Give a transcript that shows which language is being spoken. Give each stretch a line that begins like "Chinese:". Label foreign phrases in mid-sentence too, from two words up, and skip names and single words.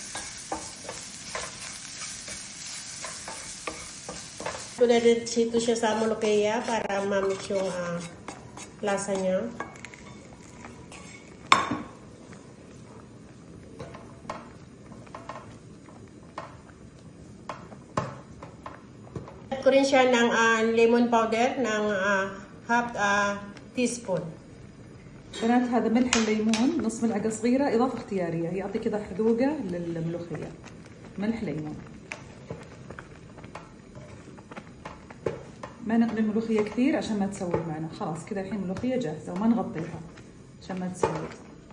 Filipino: Ito na dito siya sa molokhia para ma-mix yung lasa niya. Add ko rin siya ng
English: lemon powder
Filipino: ng
English: half teaspoon.
Arabic: بنات هذا ملح الليمون نص ملعقة صغيرة إضافة اختيارية يعطي كذا حذوقة للملوخية. ملح ليمون. ما نقلي الملوخية كثير عشان ما تسود معنا. خلاص كذا الحين الملوخية جاهزة وما نغطيها عشان ما تسود.